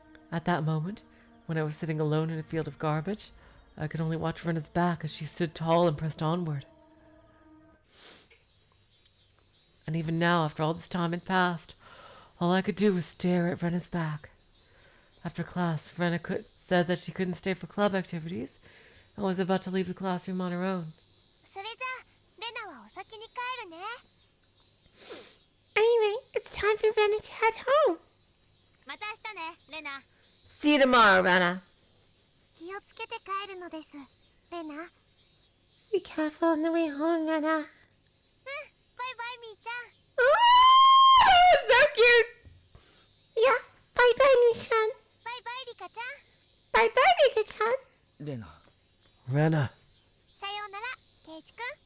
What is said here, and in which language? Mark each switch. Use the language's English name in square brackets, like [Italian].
[English] At that moment, when I was sitting alone in a field of garbage, I could only watch Rena's back as she stood tall and pressed onward. And even now, after all this time had passed, all I could do was stare at Rena's back. After class, Rena said that she couldn't stay for club activities and was about to leave the classroom on her own. [Japanese] それじゃあ、レナはお先に帰るね。 [English] Anyway, it's time for Rena to head home. [Japanese] また明日ね、レナ。 [English] See you tomorrow, Rena. [Japanese] 気をつけて帰るのです、レナ。 [English] Be careful on the way home, Rena. [Japanese] バイバイ、みーちゃん。 [English] Oh, so cute. Yeah, bye bye, みーちゃん。 [Japanese] バイバイ、リカちゃん。バイバイ、リカちゃん。レナ [English] Rena. [Japanese] さようなら、ケイチ君。